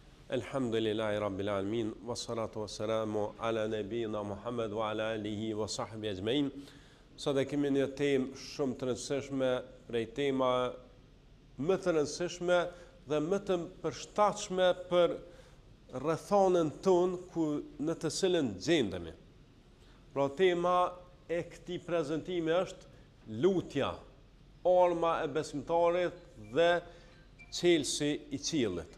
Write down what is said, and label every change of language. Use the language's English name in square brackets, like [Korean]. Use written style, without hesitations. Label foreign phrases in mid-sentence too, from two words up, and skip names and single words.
[Arabic] الحمد لله رب العالمين، والصلاة والسلام على نبينا محمد وعلى آله وصحبه أجمعين. [Albanian] Sot e kemi një temë shumë të rëndësishme, prej tema më të rëndësishme dhe më të përshtatshme për rrethonën tonë në të cilën gjendemi. Pra tema e këtij prezantimi është lutja, arma e besimtarit dhe çelësi i qiellit.